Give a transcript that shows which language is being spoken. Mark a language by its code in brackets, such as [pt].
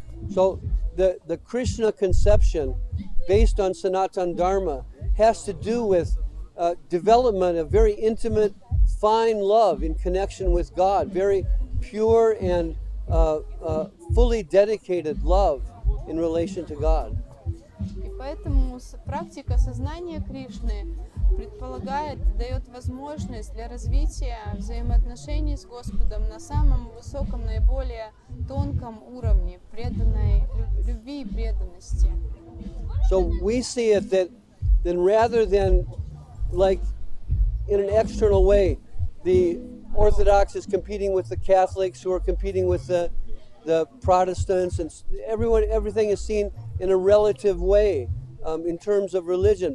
[en] So the Krishna conception based on Sanatan Dharma has to do with development of very intimate, fine love in connection with God, very pure and fully dedicated love in relation to God. [ru] И поэтому практика сознания Кришны предполагает, дает возможность для развития взаимоотношений с Господом на самом высоком, наиболее тонком уровне преданной любви и преданности. [en] So we see it that then rather than like in an external way, the Orthodox is competing with the Catholics who are competing with the Protestants, and everything is seen in a relative way in terms of religion.